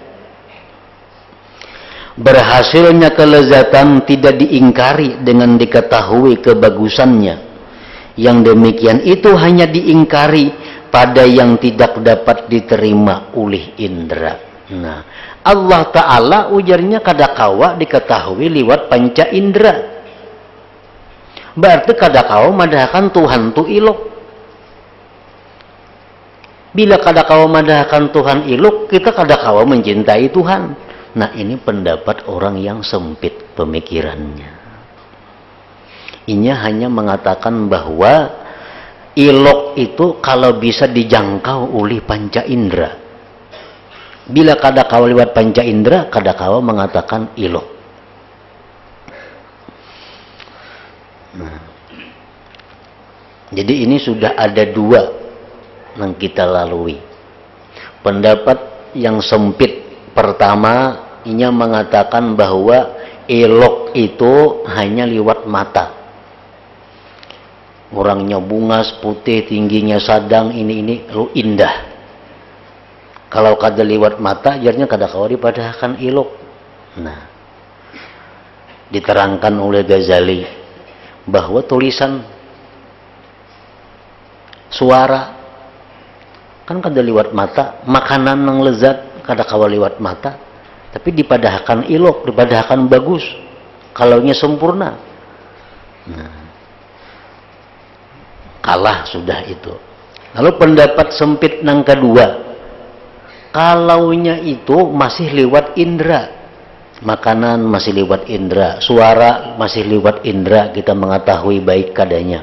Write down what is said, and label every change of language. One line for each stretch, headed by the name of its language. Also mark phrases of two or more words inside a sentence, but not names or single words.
Indonesian: Berhasilnya kelezatan tidak diingkari dengan diketahui kebagusannya. Yang demikian itu hanya diingkari pada yang tidak dapat diterima oleh indera. Nah,
Banjar: Allah Ta'ala ujarnya kadakawa diketahui lewat panca indera. Berarti kadakawa madahkan Tuhan tu ilok. Bila kadakawa madahkan Tuhan ilok, kita kadakawa mencintai Tuhan.
Indonesian: Nah, ini pendapat orang yang sempit pemikirannya. Ini hanya mengatakan bahwa ilok itu kalau bisa dijangkau oleh panca indera.
Banjar: Bila kadakawa lewat panca indera, kadakawa mengatakan ilok.
Indonesian: Nah, jadi ini sudah ada dua yang kita lalui. Pendapat yang sempit pertama, ini mengatakan bahwa ilok itu hanya lewat mata.
Banjar: Orangnya bungas, putih, tingginya sadang, ini lu indah. Kalau kada liwat mata, ajarnya kada kawa dipadahkan ilok. Nah, diterangkan oleh Ghazali bahwa tulisan suara kan kada liwat mata, makanan yang lezat kada kawa liwat mata, tapi dipadahkan ilok, dipadahkan bagus, kalaunya sempurna. Nah, kalah sudah itu.
Indonesian: Lalu pendapat sempit yang kedua, kalaunya itu masih lewat indera, makanan masih lewat indera, suara masih lewat indera, kita mengetahui baik kadanya.